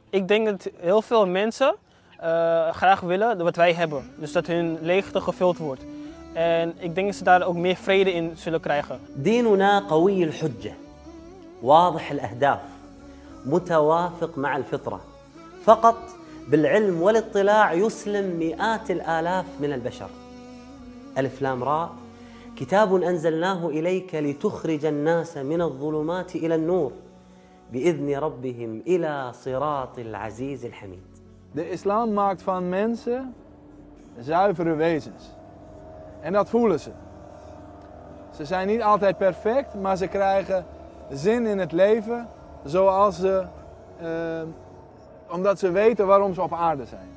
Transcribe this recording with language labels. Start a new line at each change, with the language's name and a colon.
Dutch: Ik denk dat heel veel mensen graag willen wat wij hebben. Dus dat hun leegte gevuld wordt. En ik denk dat ze daar ook meer vrede in zullen krijgen.
Arabic: Dinuna qawi al-hujja. Wadih al-ahdaf. متوافق مع الفطرة فقط بالعلم والاطلاع يسلم مئات الآلاف من البشر. ألف لام راء كتاب أنزلناه إليك لتخرج الناس من الظلمات إلى النور بإذن ربهم إلى صراط العزيز الحميد.
Dutch: De islam maakt van mensen zuivere wezens en dat voelen ze. Ze zijn niet altijd perfect, maar ze krijgen zin in het leven. Zoals ze, omdat ze weten waarom ze op aarde zijn.